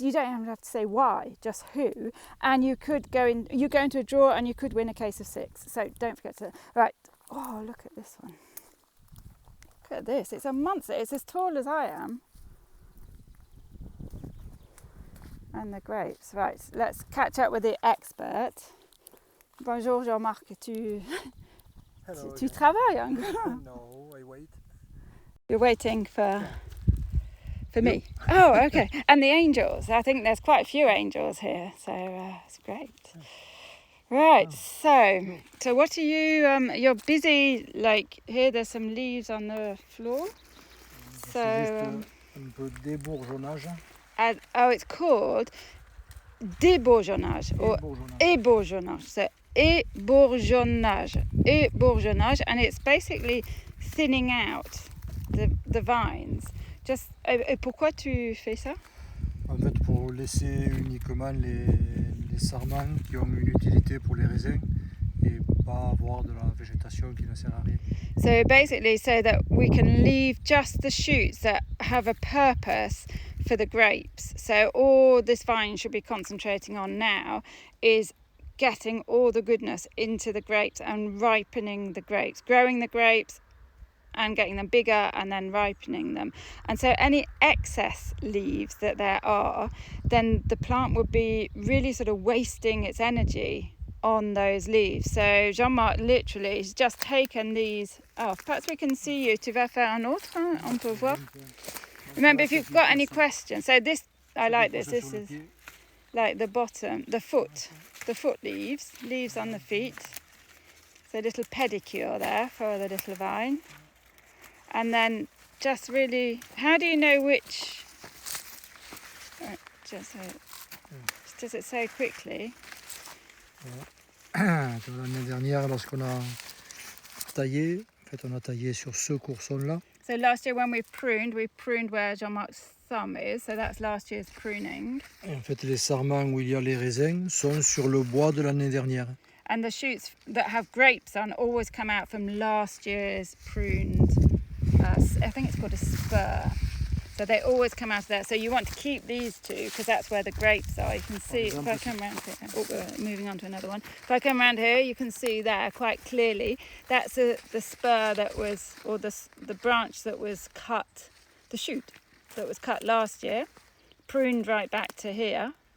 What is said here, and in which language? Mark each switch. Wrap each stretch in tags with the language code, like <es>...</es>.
<en>You don't even have to say why, just who. And you go into a draw and you could win a case of 6. So don't forget to. Right. Oh, look at this one. Look at this. It's a monster. It's as tall as I am. And the grapes. Right, let's catch up with the expert.</en> <fr>Bonjour Jean-Marc, tu travailles?</fr> <en>No, I wait. You're waiting for me? Oh, okay. And the angels. I think there's quite a few angels here, so it's great. Right, so what are you, you're busy, like here there's some leaves on the floor. So,</en> <fr>un peu d'ébourgeonnage.</fr> <en>It's called débourgeonnage or ébourgeonnage. So ébourgeonnage, and it's basically thinning out the vines.</en> <fr>Just, et pourquoi tu fais ça? En fait, pour laisser uniquement les sarments qui ont une utilité pour les raisins et pas avoir de la végétation qui ne sert à rien.</fr> <en>So basically, so that we can leave just the shoots that have a purpose for the grapes. So all this vine should be concentrating on now is getting all the goodness into the grapes and ripening the grapes, growing the grapes and getting them bigger and then ripening them. And so any excess leaves that there are, then the plant would be really sort of wasting its energy on those leaves. So Jean-Marc literally has just taken these off. Perhaps we can see you.</en> <fr>Tu vas faire un autre, hein? On peut voir.</fr> <en>Remember, if you've got any questions. So this, I like this. This is like the bottom, the foot leaves on the feet. So a little pedicure there for the little vine. And then just really, how do you know which, right, just so, does it say quickly?</en> <fr>L'année dernière, lorsqu'on a taillé, en fait on a taillé sur ce courson-là.</fr> <en>So last year when we pruned where Jean-Marc's thumb is, so that's last year's pruning.</en> <fr>Et en fait, les sarments où il y a les raisins sont sur le bois de l'année dernière.</fr> <en>And the shoots that have grapes on always come out from last year's pruned, I think it's called a spur. So they always come out of there. So you want to keep these two because that's where the grapes are. You can see, if I come around here, we're moving on to another one. If I come around here, you can see there quite clearly, that's the spur that was, or the branch that was cut, the shoot that was cut last year, pruned right back to here.</en>